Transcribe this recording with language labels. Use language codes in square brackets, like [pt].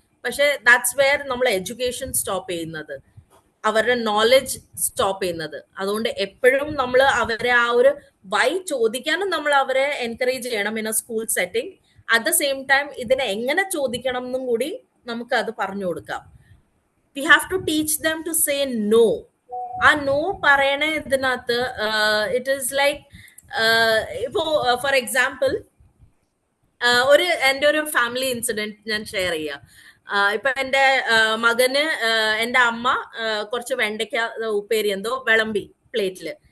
[ml] പക്ഷെ that's wear നമ്മൾ education stop ചെയ്യുന്നത്, അവരുടെ നോളജ് സ്റ്റോപ്പ് ചെയ്യുന്നത്. അതുകൊണ്ട് എപ്പോഴും നമ്മൾ അവരെ ആ ഒരു വൈ ചോദിക്കാനും നമ്മൾ അവരെ എൻകറേജ് ചെയ്യണം in A school setting. At the same time ഇതിനെ എങ്ങനെ ചോദിക്കണം എന്നും കൂടി നമുക്ക് അത് പറഞ്ഞു കൊടുക്കാം. [en] we have to teach them to say no. [ml] ആ നോ പറയണ ഇതിനകത്ത് ഇറ്റ് ഈസ് ലൈക്ക് ഇപ്പോ ഫോർ എക്സാമ്പിൾ എൻ്റെ ഒരു ഫാമിലി ഇൻസിഡന്റ് ഞാൻ ഷെയർ ചെയ്യാം. ഇപ്പൊ എൻ്റെ മകന് എൻ്റെ അമ്മ കുറച്ച് വെണ്ടയ്ക്ക ഉപ്പേരി എന്തോ വിളമ്പി പ്ലേറ്റില്.